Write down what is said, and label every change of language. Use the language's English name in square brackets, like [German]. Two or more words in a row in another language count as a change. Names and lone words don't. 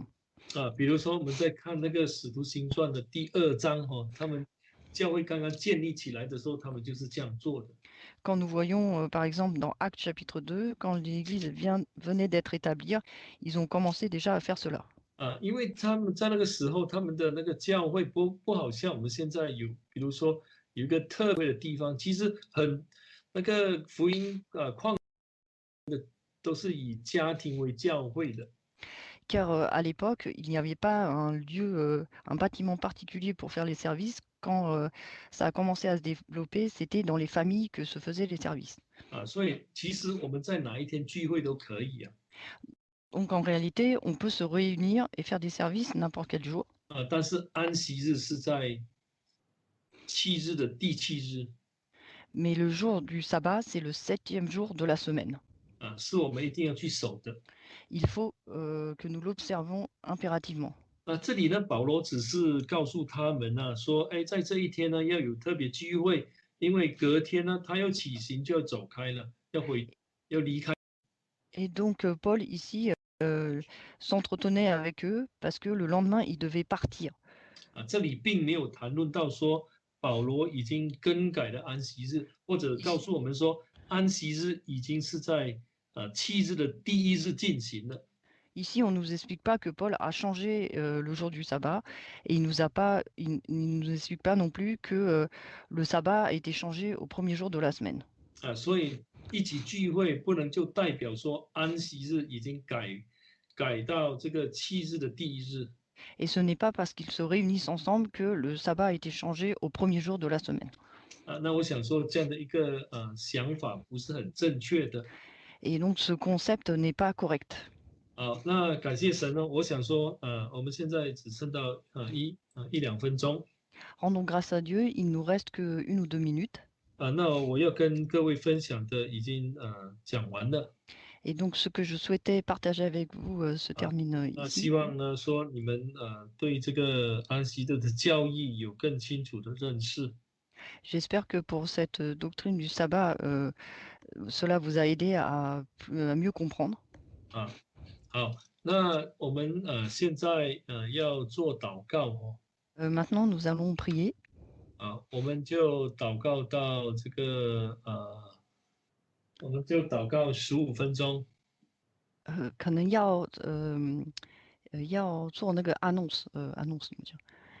[Chinese] 比如说我们在看那个使徒行传的第2章他们教会刚刚建立起来的时候，他们就是这样做的。 [French] Quand nous voyons, par exemple, dans Actes chapitre 2, quand l'Église venait d'être établie, ils ont commencé déjà à faire cela. [Chinese] 因为他们在那个时候，他们的那个教会不好像我们现在有，比如说有一个特别的地方，其实那个福音都是以家庭为教会的。 [French] Car à l'époque, il n'y avait pas un lieu, un bâtiment particulier pour faire les services. Quand ça a commencé à se développer, c'était dans les familles que se faisaient les services. [Chinese] 所以其实我们在哪一天聚会都可以啊。 [French] Donc en réalité, on peut se réunir et faire des services n'importe quel jour. [Chinese] 但是安息日是在7日的第7日。 [French] Mais le jour du sabbat, c'est le 7e jour de la semaine. [Chinese] 是我们一定要去守的。 [French] Il faut que nous l'observons impérativement. [Chinese] 这里呢，保罗只是告诉他们呢，说，哎，在这一天呢，要有特别聚会，因为隔天呢，他要起行就要走开了，要离开。 [French] Et donc Paul ici s'entretenait avec eux parce que le lendemain, il devait partir. [Chinese] 这里并没有谈论到说保罗已经更改了安息日，或者告诉我们说安息日已经是在7日的第1日进行了。 [French] Ici, on ne nous explique pas que Paul a changé le jour du sabbat et il ne nous explique pas non plus que le sabbat a été changé au premier jour de la semaine. [Chinese] 所以一起聚会不能就代表说安息日已经改到这个7日的第1日。 [French] Et ce n'est pas parce qu'ils se réunissent ensemble que le sabbat a été changé au premier jour de la semaine. [Chinese] 那我想说这样的一个想法不是很正确的。 [French] Et donc ce concept n'est pas correct. [Chinese] 那感谢神呢，我想说我们现在只剩到一两分钟。 [French] Rendons grâce à Dieu, il nous reste que 1 ou 2 minutes. [Chinese] 那我要跟各位分享的已经讲完了。 [French] Et donc ce que je souhaitais partager avec vous se termine [Chinese] 那 [French] ici. [Chinese] 希望呢说你们对这个安息日的教义有更清楚的认识。 [French] J'espère que pour cette doctrine du sabbat, cela vous a aidé à mieux comprendre. [Chinese] 好，那我们现在要做祷告哦。 [French] Maintenant, nous allons prier. [Chinese] 我们就祷告到这个我们就祷告15分钟。可能要做那个 annonce，annonce 怎么讲？